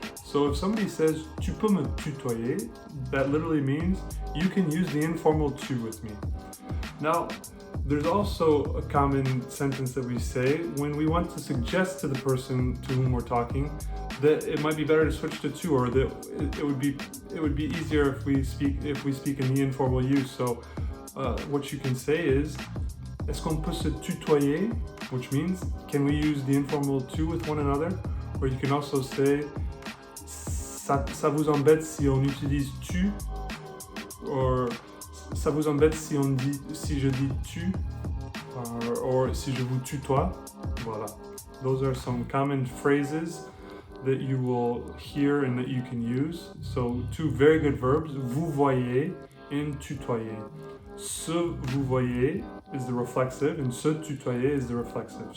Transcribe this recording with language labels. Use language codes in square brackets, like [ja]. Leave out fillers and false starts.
[en] So if somebody says, [fr] tu peux me tutoyer, [en] that literally means you can use the informal tu with me. Now, there's also a common sentence that we say when we want to suggest to the person to whom we're talking that it might be better to switch to tu, or that it would be easier if we speak in the informal you. So what you can say is, [fr] est-ce qu'on peut se tutoyer? [en] Which means, can we use the informal tu with one another? Or you can also say, [fr] ça vous embête si on utilise tu? [en] Or [fr] ça vous embête si je dis tu? Or si je vous tutoie? Voilà. [en] Those are some common phrases that you will hear and that you can use. So two very good verbs, [fr] vous voyez [en] and tutoyer. [fr] Se vous voyez [en] is the reflexive and [fr] se tutoyer [en] is the reflexive.